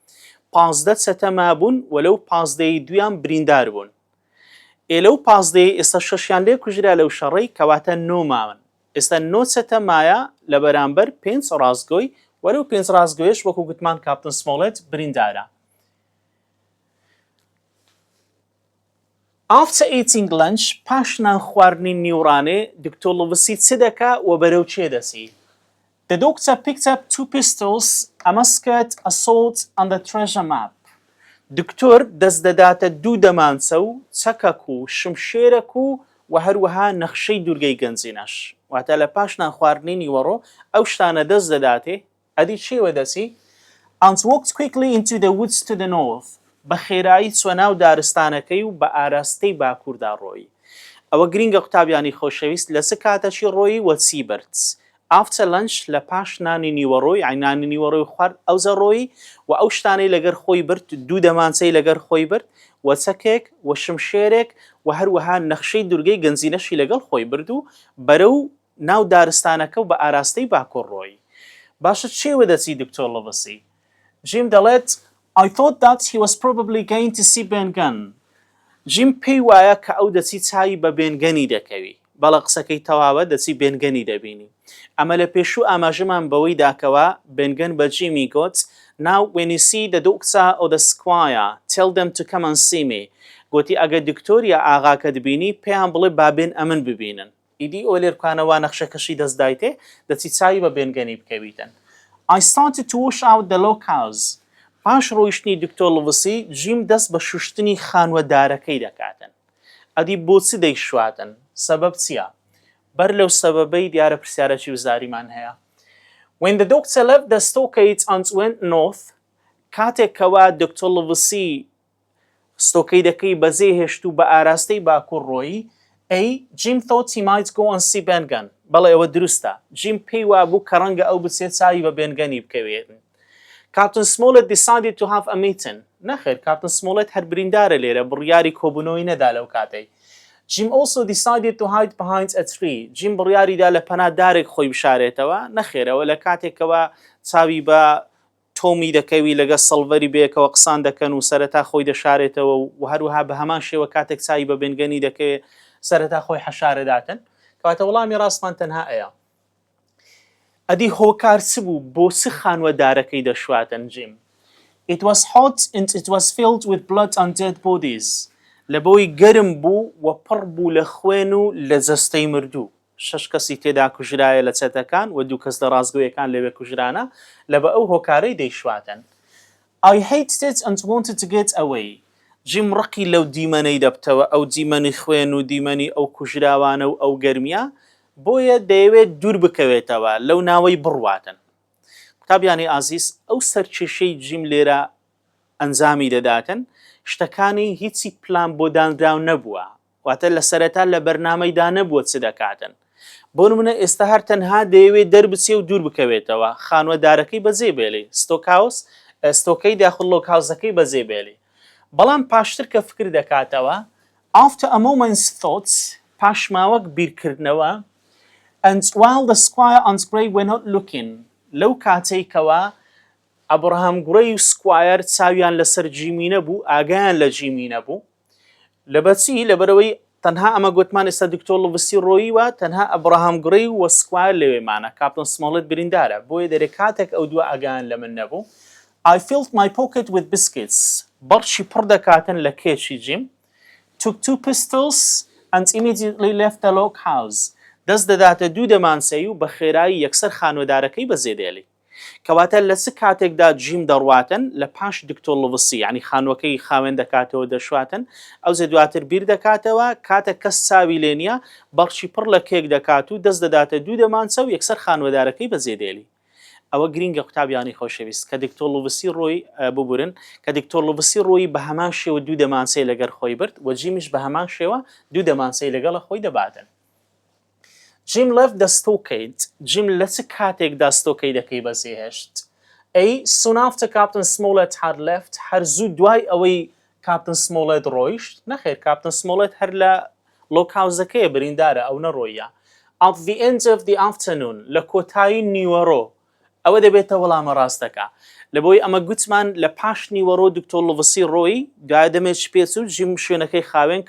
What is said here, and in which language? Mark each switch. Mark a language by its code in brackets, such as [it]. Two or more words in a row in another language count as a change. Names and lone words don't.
[ckb] 15 چەتە مابوون و لەو 15ی دویان بریندار بوون لەو 15 ئێستا 6یان لێ کوژرا لەو شەڕەی کەواتە 9 ماون ئێستا 9 چەتە مایە لە بەرامبەر 5 ڕاستگۆی وەرەو 5 ڕاستگۆیش وەکو گوتمان کاپتن سمۆڵەت بریندارە [en] After eating lunch [ckb] پاش نان خواردنی نیوڕانێ دکتۆر لڤسی چ دەکا و بەرەو چێ دەچی [en] The doctor picked up 2 pistols, a musket, a sword and a treasure map. [ckb] دکتۆر دەست دەداتە 2 دەمانچە و چەکەک و شمشێرەک و هەروەها نەخشەی دوورگەی گەنجینەش واتە لە پاش نان خواردنی نیوەڕۆ ئەو شتانە دەست دەداتێ ئەدی چێوە دەچی [en] And walked quickly into the woods to the north. [ckb] بە خێرایی چوە ناو دارستانەکەی و بە ئاراستەی باکووردا ڕۆی ئەوە گرینگە قوتابیانی خۆشەویست لە چ کاتەکی ڕۆی وە چی برد [en] After lunch [ckb] لە پاش نانی نیوەڕۆی عینانی نیوەڕۆی خوارد ئەوزە ڕۆی و ئەو شتانەی لەگەر خۆی برد 2 دەمانچەی لەگەر خۆی برد و چەکێک و شمشێرێک و هەروەها نەخشەی دوورگەی گەنجینەشی لەگەڵ خۆی برد و بەرەو ناو دارستانەکە و بە ئاراستەی باکوور ڕۆی باشە چێوە دەچی دکتۆر لڤسی جیم دەڵێت [en] I thought that he was probably going to see Ben-Gunn. [ckb] جیم پێی وایە کە ئەو دەچی چاوی بە بێنگەنی دەکەوی بەڵە قسەکەی تەواوە دەچی بێنگەنی دەبینی ئەمە لە پێشوو ئاماژەمان بەوەی داکەوە بێنگەن بە جیمی [en] گوت Now when you see the doctor or the squire tell them to come and see me [ckb] گوتی ئەگە دکتۆر یا ئاغاکە دبینی پێیان بڵێ بابێن ئەمن ببینن ئیدی ئەو لێرکانەوە نەخشەکەشی دەستدایتێ دەچی چاوی بە بێنگەنی بکەویتن [en] I started to wash out the locals [ckb] پاش ڕۆیشتنی دکتۆر لڤسی جیم دەست بە شوشتنی خانوەدارەکەی دەکاتن ئەدی بۆچی دەیشواتن سەبەب چییە بەر لەو سەبەبەی دیارە پرسیارەکی وزاریمان هەیە [en] When the doctor left the stockade and went north [ckb] کاتێکەوە دکتۆر لڤسی ستۆکەی دەکەی بەزێ هێشت و بە ئاراستەی باکوڕ ڕۆیی [en] Jim thought he might go and see [ckb] بێنگەن بەڵێ ئەوە دروستە جیم پێی وابوو کە ڕەنگە ئەو بچێت چاوی بە بێنگەنی بکەوێتن [en] Captain Smollett decided to have a meeting [ckb] نەخێر Captain Smollett هەر بریندارە لێرە بڕیاری کۆبوونەوەی نەدا لەو کاتەی [en] Jim also decided to hide behind a tree [ckb] Jim بڕیاریدا لە پەنا دارێک خۆی بشارێتەوە نەخێرەوە لە کاتێکەوە چاوی بە تۆمی دەکەوی لەگە سڵڤەری بەیەکەوە قسان دەکەن و سەرەتا خۆی دەشارێتەوە و هەروها بە هەمان شێوە کاتێک چاوی بە بێنگەنی دەکەوێت سەرەتا خۆی حەشارەداتن کەواتە وەڵامی ڕاستمان تەنها ئەیە ئەدی هۆکار چ بوو بۆ چ خانوەدارەکەی دەشواتن جیم [en] It was hot and it was filled with blood and dead bodies [ckb] لە بۆی گەرم بوو و پڕ بوو لە خوێن و لە جەستەی مردوو 6 کەسی تێدا کوژرایە لە چەتەکان و 2 کەس لە ڕازگۆیەکان لەوێ کوژرانە لە بە ئەو هۆکارەی دەیشواتن [en] I hated it and wanted to get away [ckb] جیم ڕقی لەو دیمەنەی دەبتەوە ئەو دیمەنی خوێن و دیمەنی ئەو کوژراوانە و ئەو گەرمیە بۆیە دەیەوێت دوور بکەوێتەوە لەو ناوەی بڕواتن قوتابیانی ئازیز ئەو سەرکێشەی جیم لێرە ئەنجامی دەداتن شتەکانی هیچی پلان بۆ دانراو نەبووە واتە لە سەرەتا لە بەرنامەیدا نەبووە چ دەکاتن بۆ نمونە ئێستا هەر تەنها دەیەوێت دەربچێ و دوور بکەوێتەوە خانوەدارەکەی بەجێ بێڵێ ستۆکەی داخل لۆکاوزەکەی بەجێ بێڵێ بەڵام پاشتر کە فکر دەکاتەوە [en] After a moment's thought [ckb] پاشماوەک بیرکردنەوە [en] And while the squire and Grey were not looking [ckb] لەو کاتێکەوە ئەبراهام گوڕەی و سکوایر چاویان لەسەر جیمی نەبوو ئاگایان لە جیمی نەبوو لەبەچی لەبەرەوەی تەنها ئەمە گوتمان ئێستا دکتۆر لڤسی ڕۆییوە تەنها ئەبراهام گوڕەی و سکوایر لەوێمانە کاپتن سمۆڵێت بریندارە بۆیە دەرێ کاتێک ئەو دووە ئاگایان لە من نەبوو [en] I filled my pocket with biscuits [ckb] بەڕشی پڕ دەکاتن لە کێشی جیم took [en] 2 pistols and immediately left the log house [ckb] دەست دەداتە 2 دەمانچەی و بە خێرایی یەکسەر خانوەدارەکەی بەجێدێڵی کەواتە لە چ کاتێکدا جیم دەڕواتن لە پاش دکتۆر لڤسی یعنی خانوەکەی خاوێن دەکاتەوە دەشواتن ئەو زێ دواتر بیر دەکاتەوە کاتە کەس چاوی لێ نییە بەڕشی پڕ لە کێک دەکات و دەست دەداتە 2 دەمانچە و یەکسەر خانوەدارەکەی بەجێدێڵی ئەوە گرینگە قوتابیانی خۆشەویست کە دکتۆر لڤسی ڕۆی ببورن کە دکتۆر لڤسی ڕۆی بە هەمان شێوە 2 دەمانچەی لەگەر خۆی برد و جیمیش بە هەمان شێوە 2 دەمانچەی لەگەڵە خۆی دەباتن [en] Jim left the stockade. [ckb] Jim لە چ کاتێکدا ستۆکەی دەکەی بەجێهێشت [en] Soon after Captain Smollett had left [ckb] هەر زوو دوای ئەوەی Captain Smollett ڕۆیشت نەخێر Captain Smollett هەر لە لۆکاوزەکەیە بریندارە ئەو نەڕۆیە [en] At the end of the afternoon [ckb] لە کۆتایی نیوەڕۆ ئەوە دەبێتە وەڵامە ڕاستەکە لەبۆی ئەمە گوتمان لە پاش نیوەڕۆ دکتۆر لڤسی ڕۆی دوای دەمێت پێچ و جیم شوێنەکەی خاوێن